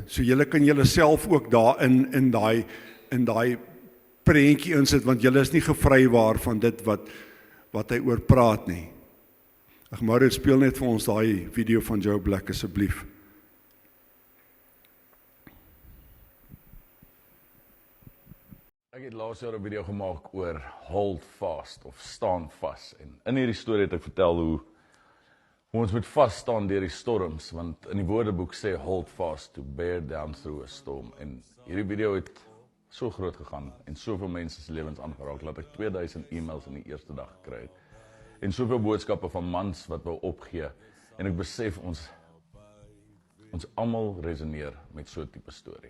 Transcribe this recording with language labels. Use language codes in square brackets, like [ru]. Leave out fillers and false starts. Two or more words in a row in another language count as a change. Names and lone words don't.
[af] So julle kan julle self ook daarin in daai prentjie insit, want julle is nie gevrywaar van dit wat hy oor praat nie. Ag Mario, speel net vir ons daai video van Joe Black asseblief. Ek het laas jaar 'n video gemaak oor [en] hold fast [af] of staan vas, en in hierdie storie het ek vertel hoe ons moet vas staan deur die storms, want in die Woordeboek sê [en] hold fast to bear down through a storm, [af] en hierdie video het so groot gegaan en soveel mense se lewens aangeraak dat ek 2000 e-mails in die eerste dag gekry het en soveel boodskappe van mans wat wou opgee, en ek besef ons almal resoneer met so 'n tipe storie.